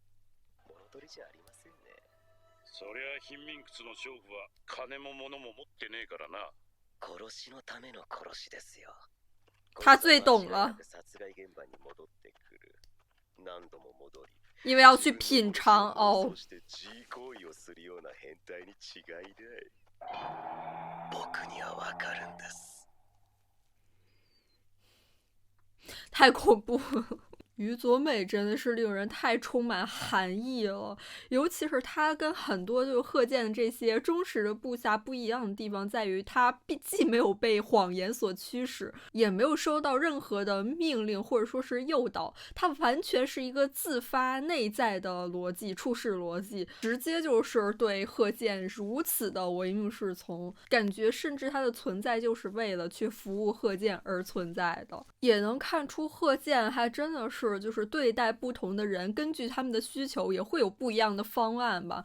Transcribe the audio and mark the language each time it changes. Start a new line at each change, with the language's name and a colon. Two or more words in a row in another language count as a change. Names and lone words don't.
Japanese: そりゃ貧民窟の娼婦は金も物も持ってねえからな。殺しのための殺しですよ。
Chinese: 他最懂了。
Japanese: 殺害現場に戻ってくる。何度も戻り。
Chinese: 因为要去品尝哦。
Japanese: そして自行為をするような変態に違いない。僕にはわかるんです。
Chinese: 太恐怖了。于佐美真的是令人太充满寒意了，尤其是他跟很多就是贺建的这些忠实的部下不一样的地方在于，他既没有被谎言所驱使，也没有收到任何的命令或者说是诱导，他完全是一个自发内在的逻辑，处事逻辑，直接就是对贺建如此的唯命是从，感觉甚至他的存在就是为了去服务贺建而存在的，也能看出贺建还真的是就是对待不同的人，根据他们的需求也会有不一样的方案吧。